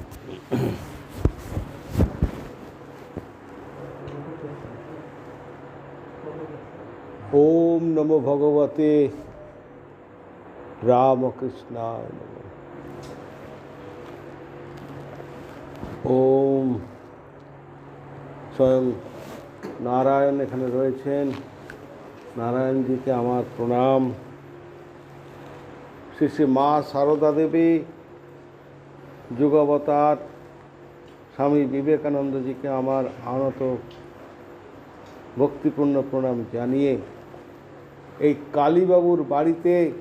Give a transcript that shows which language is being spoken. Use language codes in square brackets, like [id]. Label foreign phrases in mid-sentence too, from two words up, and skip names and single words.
[sa] ओम नमो भगवते रामकृष्णाय नमः। [bn] ওম স্বয়ং নারায়ণ এখানে রয়েছেন। নারায়ণজিকে আমার প্রণাম। শ্রী শ্রী মা সারদা দেবী যুগাবতার স্বামী বিবেকানন্দজিকে আমার আনত ভক্তিপূর্ণ প্রণাম জানিয়ে এই কালীবাবুর বাড়িতে